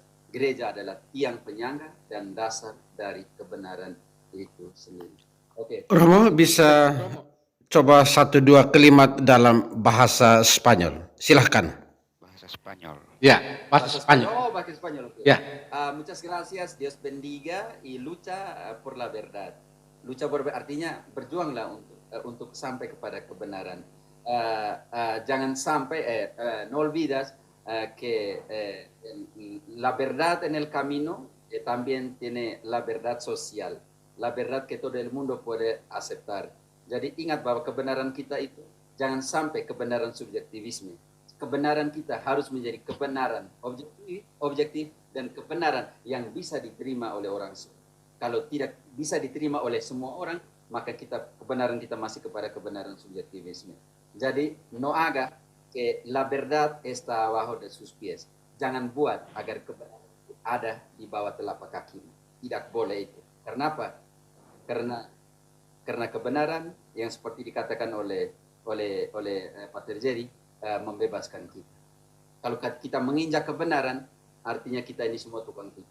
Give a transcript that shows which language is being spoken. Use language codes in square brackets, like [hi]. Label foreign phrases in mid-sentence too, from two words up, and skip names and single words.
[id] Gereja adalah tiang penyangga dan dasar dari kebenaran itu sendiri. Oke. Romo bisa coba 1-2 kalimat dalam bahasa Spanyol. Silahkan. Bahasa Spanyol. Ya, bahasa Spanyol. Oh, bahasa Spanyol. Okay. Ya. [es] Muchas gracias, Dios bendiga y lucha por la verdad. [id] Lucha artinya berjuanglah untuk sampai kepada kebenaran. Jangan sampai [es] no olvidas que la verdad en el camino también tiene la verdad social, la verdad que todo el mundo puede aceptar. [id] Jadi ingat bahwa kebenaran kita itu jangan sampai kebenaran subjektivisme. Kebenaran kita harus menjadi kebenaran objektif dan kebenaran yang bisa diterima oleh orang semua. Kalau tidak bisa diterima oleh semua orang, maka kebenaran kita masih kepada kebenaran subjektivisme. [es] Jadi no haga que la verdad está abajo de sus pies. [id] Jangan buat agar kebenaran ada di bawah telapak kakimu. Tidak boleh itu. Karena apa? Karena kebenaran yang seperti dikatakan oleh Pater Jerry membebaskan kita. Kalau kita menginjak kebenaran, artinya kita ini semua tukang tipu.